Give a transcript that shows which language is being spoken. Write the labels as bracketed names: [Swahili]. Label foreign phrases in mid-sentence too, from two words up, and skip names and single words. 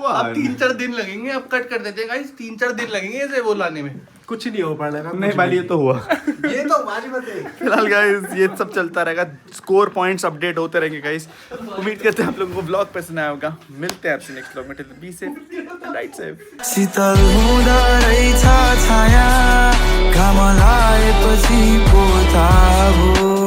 [Hindi] अब 3-4 दिन लगेंगे, अब कट कर देते हैं गाइस। 3-4 दिन लगेंगे इसे वो लाने में। कुछ नहीं हो पाएगा। नहीं बाली ये तो हुआ। ये तो बाजी बात है। फिलहाल गाइस ये सब चलता रहेगा, [English] score points [Hindi] अपडेट होते रहेंगे गाइस। उम्मीद करते हैं आप लोगों को ब्लॉग पसंद आया होगा। मिलते हैं आपसे [English] next blog [Hindi] में। [English] be safe, right safe. [Nepali] शीतल हुँदो रहेछ छाया, घाम लागेपछि पो थाहा भयो।